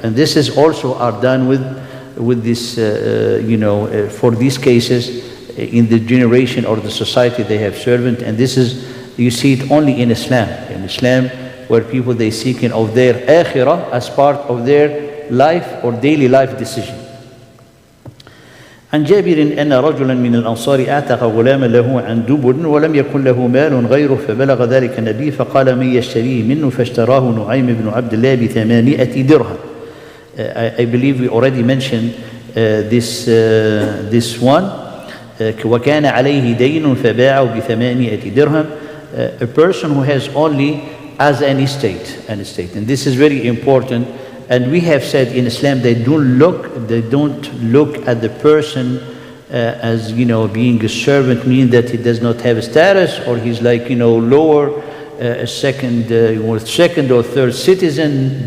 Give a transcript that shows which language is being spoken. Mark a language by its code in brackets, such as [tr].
[en] And this is also are done with this, for these cases in the generation or the society they have servant. And this is, you see it only in Islam. In Islam, where people, they seeking of their akhirah as part of their life or daily life decision. [ar] عن جابر أن رجلا من الأنصار أعتق غلاما له عن دبر ولم يكن له مال غيره فبلغ ذلك النبي فقال من يشتريه منه فاشتراه نعيم بن عبد الله ب800 درهم. [en] I believe we already mentioned this one. [ar] وكان عليه دين فباعه ب800 درهم. [en] A person who has only as an estate, and this is very important. And we have said in Islam they don't look at the person as being a servant, meaning that he does not have a status or he's lower, a second or third citizen.